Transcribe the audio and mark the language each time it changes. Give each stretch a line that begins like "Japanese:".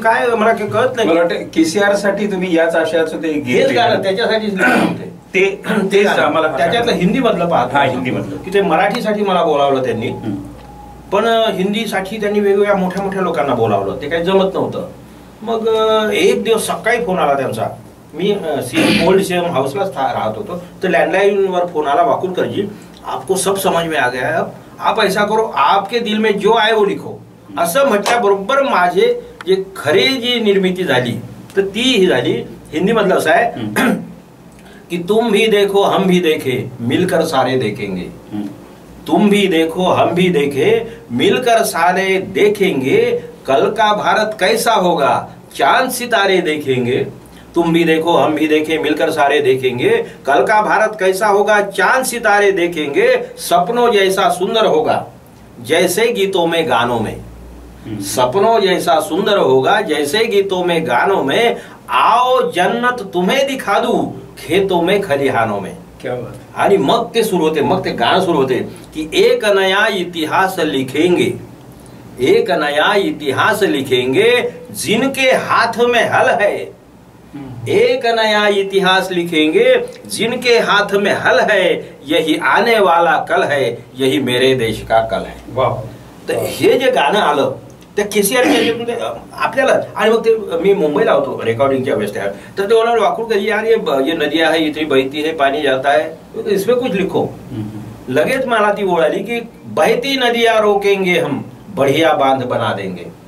Marathi: काय मला काही कळत नाही. मला वाटतं KCR साठी तुम्ही याच आशयाचं ते घेत गाणं त्याच्यासाठीच ते आम्हाला त्याच्यातलं हिंदी मधलं पाहतो. हिंदी मधलं की ते मराठीसाठी मला बोलावलं त्यांनी, पण हिंदीसाठी त्यांनी वेगवेगळ्या मोठ्या मोठ्या लोकांना बोलावलं. ते काही जमत नव्हतं. मग एक दिवस सकाळी फोन आला त्यांचा. मी ओल्ड CM हाऊसलाच राहत होतो. तर लँडलाईनवर फोन आला,
Hindi: वाकुडकरजी आपको सब समझ में आ गया है, आप ऐसा करो, आपके दिल में जो आए वो लिखो.
Marathi: असं म्हटल्याबरोबर माझे जे खरी जी निर्मिती झाली तर ती ही झाली. हिंदी मधलं असं आहे कि
Hindi: तुम भी देखो हम भी देखे मिलकर सारे देखेंगे. तुम भी देखो हम भी देखे मिलकर सारे देखेंगे. कल का भारत कैसा होगा चांद सितारे देखेंगे. तुम भी देखो हम भी देखें मिलकर सारे देखेंगे. कल का भारत कैसा होगा चांद सितारे देखेंगे. सपनों जैसा सुंदर होगा जैसे गीतों में गानों में, सपनों जैसा सुंदर होगा जैसे गीतों में गानों में, आओ जन्नत तुम्हें दिखा दूं खेतों में खलिहानों में. क्या बात.
Marathi: आणि मग ते सुरू होते, मग ते गाणं सुरू होते की
Hindi: एक नया इतिहास लिखेंगे, एक नया इतिहास लिखेंगे जिनके हाथ में हल है, एक नया इतिहास लिखेंगे जिनके हाथ में हल है, यही आने वाला कल है, यही मेरे देश का कल है. वाह.
Marathi: तर हे जे गाणं आलं त्या केसीआर आपल्याला, आणि मग ते मी मुंबईला होतो रेकॉर्डिंगच्या वेळेस त्या, तर ते बोला वाकुड़ करिए
Hindi: यार ये नदिया है इतनी बहती है पानी जाता है इसमें कुछ लिखो.
Marathi: लगेच मला ती ओळ आली की
Hindi: बहती नदियां रोकेंगे हम बढ़िया बांध बना देंगे.